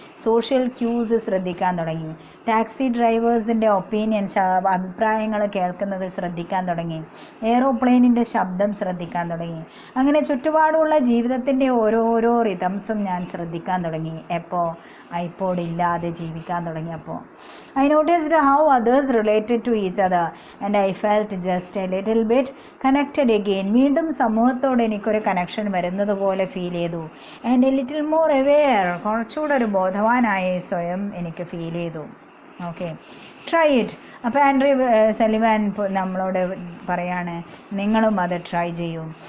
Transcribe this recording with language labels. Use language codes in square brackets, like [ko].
[ml] Social quiz ശ്രദ്ധിക്കാൻ തുടങ്ങി. Taxi ഡ്രൈവേഴ്സിൻ്റെ opinions, അഭിപ്രായങ്ങൾ കേൾക്കുന്നത് ശ്രദ്ധിക്കാൻ തുടങ്ങി. എയ്റോപ്ലെയിനിൻ്റെ ശബ്ദം ശ്രദ്ധിക്കാൻ തുടങ്ങി. അങ്ങനെ ചുറ്റുപാടുമുള്ള ജീവിതത്തിൻ്റെ ഓരോരോ റിതംസും ഞാൻ ശ്രദ്ധിക്കാൻ തുടങ്ങി. എപ്പോൾ ഐപോഡ് ഇല്ലാതെ ജീവിക്കാൻ തുടങ്ങിയപ്പോൾ. [en] I noticed how others related to each other and I felt just a little bit connected again. [ml] വീണ്ടും സമൂഹത്തോട് എനിക്കൊരു കണക്ഷൻ വരുന്നത് പോലെ ഫീൽ ചെയ്തു. [en] and a little more aware, [ml] കുറച്ചുകൂടെ ഒരു ബോധവാനായി സ്വയം എനിക്ക് ഫീൽ ചെയ്തു. Okay, [en] Try it. [ml] അപ്പോൾ ആൻഡ്രൂ സലിവൻ നമ്മളോട് പറയാണ്, നിങ്ങളും അത് ട്രൈ ചെയ്യൂ.